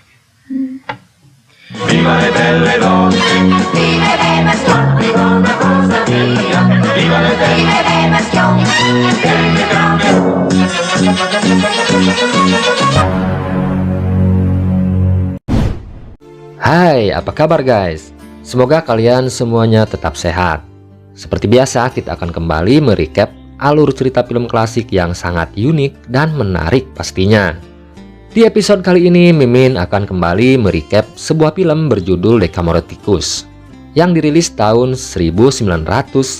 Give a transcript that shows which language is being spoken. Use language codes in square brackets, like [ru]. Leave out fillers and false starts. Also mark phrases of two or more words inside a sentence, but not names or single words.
[it] Viva le belle donne, viva le maschioni, una cosa mia, viva le belle maschioni, belle donne. [id] Hai, apa kabar guys? Semoga kalian semuanya tetap sehat. Seperti biasa, kita akan kembali merecap alur cerita film klasik yang sangat unik dan menarik pastinya. Di episode kali ini, Mimin akan kembali merecap sebuah film berjudul Decameron yang dirilis tahun 1972.